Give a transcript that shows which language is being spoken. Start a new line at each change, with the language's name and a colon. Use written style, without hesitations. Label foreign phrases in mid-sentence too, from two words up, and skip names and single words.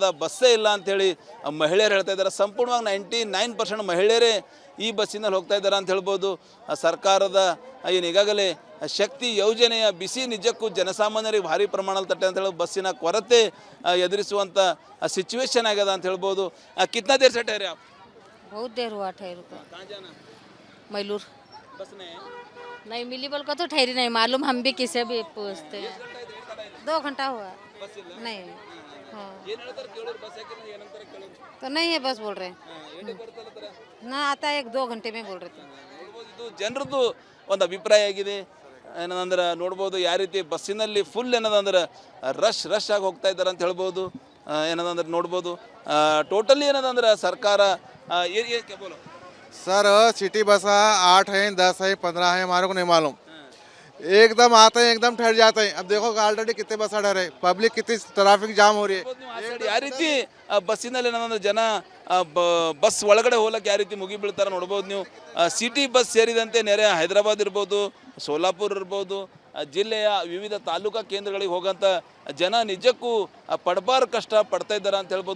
Kannada: ಬಸ್ಸೇ ಇಲ್ಲ ಅಂಥೇಳಿ ಮಹಿಳೆಯರು ಹೇಳ್ತಾ ಇದ್ದಾರೆ. ಸಂಪೂರ್ಣವಾಗಿ 99% ಮಹಿಳೆಯರೇ ಈ ಬಸ್ಸಿನಲ್ಲಿ ಹೋಗ್ತಾ ಇದ್ದಾರೆ ಅಂತ ಹೇಳ್ಬೋದು. ಸರ್ಕಾರದ ಏನು ಈಗಾಗಲೇ ಶಕ್ತಿ ಯೋಜನೆಯ ಬಿಸಿ ನಿಜಕ್ಕೂ ಜನಸಾಮಾನ್ಯರಿಗೆ ಭಾರಿ ಪ್ರಮಾಣದಲ್ಲಿ ತಟ್ಟೆ ಅಂತ ಹೇಳಿ ಬಸ್ಸಿನ ಕೊರತೆ ಎದುರಿಸುವಂಥ ಸಿಚುವೇಶನ್ ಆಗ್ಯದ ಅಂತ ಹೇಳ್ಬೋದು.
Hindi: कितना देर से ठहरे आप? बहुत देर हुआ ठहर को. कहाँ जाना? मैलूर. बस में नहीं मिली बोल को तो ठहरी नहीं मालूम, हम भी किसे भी पूछते हैं. 2 घंटा हुआ.
Kannada: बस ಇಲ್ಲ
Hindi: नहीं. हाँ
Kannada: ಏನು ಹೇಳ್ತಾರೆ ಕೇಳೋರು, ಬಸ್ ಯಾಕೆ ಏನಂತಾರೆ ಕೇಳೋರು?
Hindi: तो नहीं है बस बोल रहे हैं.
Kannada: ಏಟು ಬರ್ತಲ್ಲ ತರ
Hindi: ना आता है 1-2 घंटे में बोल रहे थे.
Kannada: ನೋಡ್ಬೋದು. ಇದು ಜನರದ್ದು ಒಂದು ಅಭಿಪ್ರಾಯ ಆಗಿದೆ. ಏನಂದ್ರೆ ನೋಡ್ಬೋದು ಯಾವ ರೀತಿ ಬಸ್ಸಿನಲ್ಲಿ ಫುಲ್ ಏನದಂದ್ರೆ ರಶ್ ಆಗಿ ಹೋಗ್ತಾ ಇದ್ದಾರೆ ಅಂತ ಹೇಳ್ಬೋದು. ಏನದಂದ್ರೆ ನೋಡ್ಬೋದು ಟೋಟಲಿ ಏನದಂದ್ರೆ ಸರ್ಕಾರ ಬೋಲೋ
Hindi: सर
English: city bus
Hindi: 8 है, 10 है, 15 है, हमारे को नहीं मालूम. एकदम आते हैं एकदम ठहर जाते हैं. अब देखो ऑलरेडी कितने बस ठहरे, पब्लिक कितनी
English: traffic jam
Hindi: हो रही है.
Kannada: ಯಾವ ರೀತಿ ಬಸ್ಸಿನಲ್ಲಿ ಏನಂದ್ರೆ ಜನ ಬಸ್ ಒಳಗಡೆ ಹೋಗ್ಲಿಕ್ಕೆ ಯಾವ ರೀತಿ ಮುಗಿ ಬೀಳ್ತಾರೆ ನೋಡ್ಬೋದು ನೀವು.
English: city bus
Kannada: ಸೇರಿದಂತೆ ನೆರೆ ಹೈದರಾಬಾದ್ ಇರ್ಬೋದು, ಸೋಲಾಪುರ್ ಇರ್ಬೋದು, ಜಿಲ್ಲೆಯ ವಿವಿಧ ತಾಲೂಕಾ ಕೇಂದ್ರಗಳಿಗೆ ಹೋಗೋಂಥ ಜನ ನಿಜಕ್ಕೂ ಪಡಬಾರ ಕಷ್ಟ ಪಡ್ತಾ ಇದ್ದಾರೆ ಅಂತ ಹೇಳ್ಬೋದು.